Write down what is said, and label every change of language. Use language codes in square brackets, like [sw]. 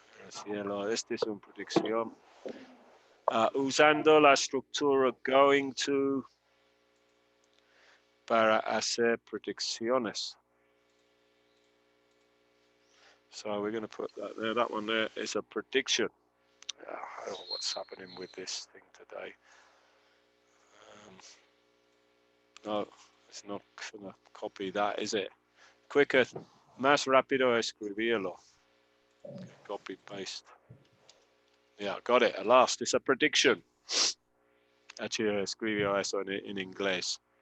[es] El cielo, esta es una predicción. Usando la estructura going to para hacer predicciones. [en] So we're going to put that there. That one there is a prediction. I don't know what's happening with this thing today. No, it's not gonna copy that, is it? Quicker, [es] más rápido escribirlo. [en] Copy, paste. Yeah, got it, at last. It's a prediction. Actually, [es] escribió eso en inglés.